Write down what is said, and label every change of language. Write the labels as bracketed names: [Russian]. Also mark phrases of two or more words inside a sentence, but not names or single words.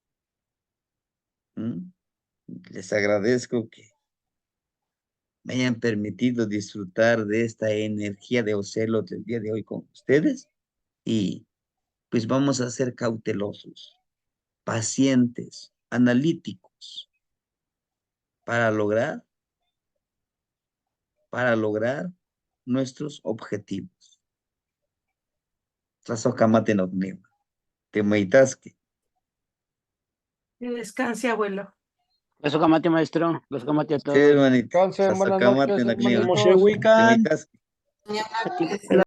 [Spanish] Les agradezco que me hayan permitido disfrutar de esta energía de Ocelo del día de hoy con ustedes y pues vamos a ser cautelosos, pacientes, analíticos para lograr nuestros objetivos. [Nahuatl languages] Tlazohcamati nocniua, temoitasque. [Spanish] Que descanse, abuelo. [Nahuatl languages] Tlazohcamati, maestro. Tlazohcamati a [Spanish] Sí, todos. hermanito. Descansen, buenas noches, [Nahuatl languages] Tlazohcamati nocniua, [Spanish] hermanitos. [Nahuatl languages] Moshehuican. temoitasque. [Spanish] A ti.